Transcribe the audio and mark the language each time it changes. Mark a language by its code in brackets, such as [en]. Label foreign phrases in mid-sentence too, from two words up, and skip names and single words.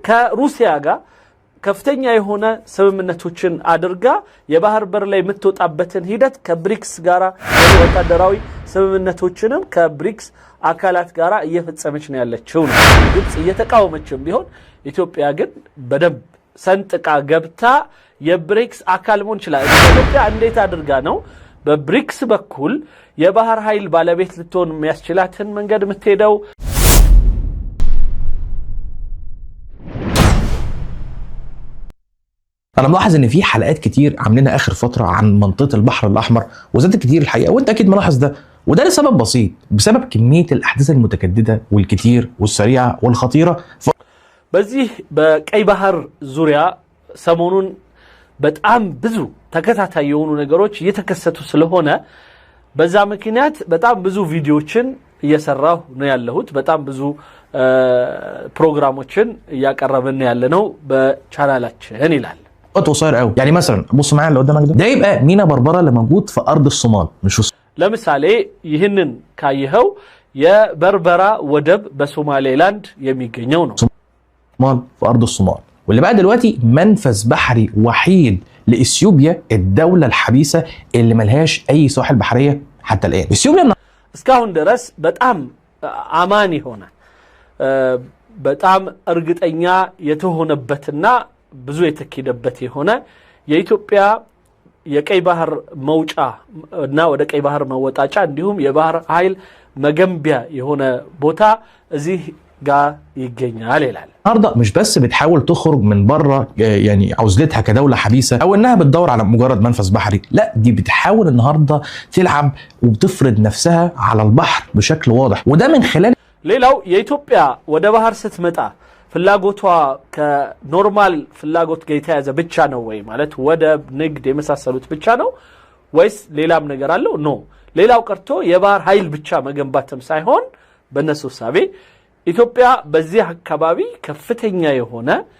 [am] ከሩሲያ ጋር ከፍተኛ የሆነ ስምምነቶችን አድርጋ የባህር በር ላይ የምትወጣበትን ሂደት ከብሪክስ ጋራ ወታደራዊ ስምምነቶችንም ከብሪክስ አካላት ጋራ እየፈጸመች ነው ያለችው ነው። ግብጽ እየተቃወመችም ቢሆን ኢትዮጵያ ግን በደንብ ሰንጥቃ ገብታ የብሪክስ አካል መሆን ይችላል። ኢትዮጵያ እንዴት አድርጋ ነው በብሪክስ በኩል የባህር ኃይል ባለቤት ልትሆን የሚያስችላትን መንገድ የምትሄደው? [ar] أنا ملاحظ إن في حلقات كتير عاملينها آخر فترة عن منطقة البحر الأحمر وزادت كتير الحقيقة، وأنت أكيد ملاحظ ده، وده لسبب بسيط، بسبب كمية الأحداث المتجددة والكتير والسريعة والخطيرة. [am] በዚህ በቀይ ባህር ዙሪያ ሰሞኑን በጣም ብዙ ተከታታይ የሆኑ ነገሮች እየተከሰቱ ስለሆነ በዛ ምክንያት በጣም ብዙ ቪዲዮዎችን እየሰራሁ ነው ያለሁት። በጣም ብዙ ፕሮግራሞችን እያቀረብን ያለነው በቻናላችን ይላል። [ar] قصير قوي، يعني مثلا بص معايا اللي قدامك ده يبقى مينا بربره اللي موجود في ارض الصومال مش [am] ለምሳሌ ይህንን ካየኸው የበርበራ ወደብ በሶማሌላንድ የሚገኘው ነው። [ar] صومال في ارض الصومال، واللي بقى دلوقتي منفذ بحري وحيد لاثيوبيا الدوله الحبيسه اللي ملهاش اي سواحل بحريه حتى الان. اثيوبيا [am] እስካሁን ድረስ በጣም አማኒ ሆነ በጣም እርግጠኛ የተሆነበትና ብዙ የተከደበት የሆነ የኢትዮጵያ የቀይ ባህር መውጫ እና ወደ ቀይ ባህር መወጣጫ እንዲሁም የባህር ኃይል መገንቢያ የሆነ ቦታ እዚህ ጋር ይገኛል ይላል። [ar] النهارده مش بس بتحاول تخرج من بره يعني عزلتها كدوله حبيسه او انها بتدور على مجرد منفذ بحري، لا دي بتحاول النهارده تلعب وبتفرض نفسها على البحر بشكل واضح، وده من خلال [am] ሌላው የኢትዮጵያ ወደ ባህር ስትመጣ ፍላጎቷ ከኖርማል ፍላጎት ጋር የተያዘ ብቻ ነው ወይ ማለት ወደብ ንግድ የመሳሰሉት ብቻ ነው ወይስ ሌላም ነገር አለው? ኖ ሌላው ቀርቶ የባህር ኃይል ብቻ መገንባትም ሳይሆን በእነሱ ሐሳቤ ኢትዮጵያ በዚህ አካባቢ ከፍተኛ የሆነ